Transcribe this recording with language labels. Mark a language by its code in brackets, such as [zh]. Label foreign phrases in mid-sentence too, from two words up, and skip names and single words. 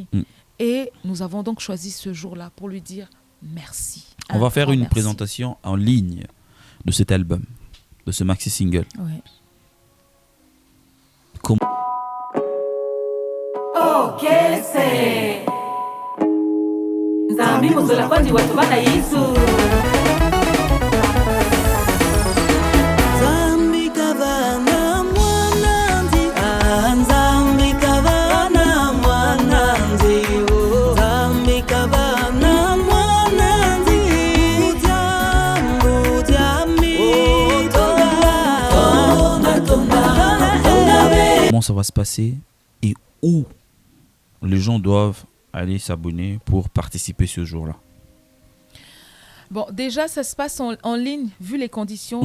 [fr] Et nous avons donc choisi ce jour-là pour lui dire merci. On va faire une présentation en ligne de cet album, de ce maxi-single. Oui. Ok, c'est Nzambi muzula kwandi watu bana Yesu. [lu] Nzambi kabana mwananzi, Nzambi kabana mwananzi, Nzambi kabana mwananzi, [fr] Comment ça va se passer et où les gens doivent aller s'abonner pour participer ce jour-là? Bon, déjà, ça se passe en ligne, vu les conditions